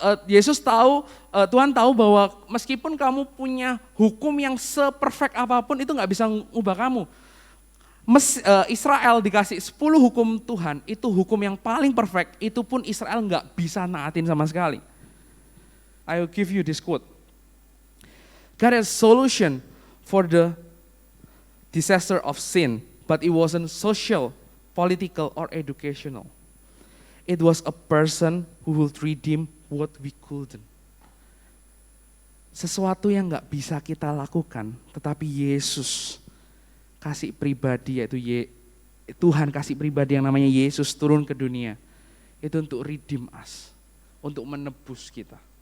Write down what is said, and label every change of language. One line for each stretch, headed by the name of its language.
Indonesian: Yesus tahu, Tuhan tahu bahwa meskipun kamu punya hukum yang seperfect apapun itu gak bisa mengubah kamu. Israel dikasih 10 hukum Tuhan, itu hukum yang paling perfect, itu pun Israel gak bisa naatin sama sekali.
English: I will give you this quote. God has solution for the disaster of sin, but it wasn't social, political, or educational. It was a person who will redeem what we couldn't.
Indonesian: Sesuatu yang gak bisa kita lakukan, tetapi Yesus kasih pribadi, yaitu Tuhan kasih pribadi yang namanya Yesus turun ke dunia. Itu untuk
English: redeem us,
Indonesian: untuk menebus kita.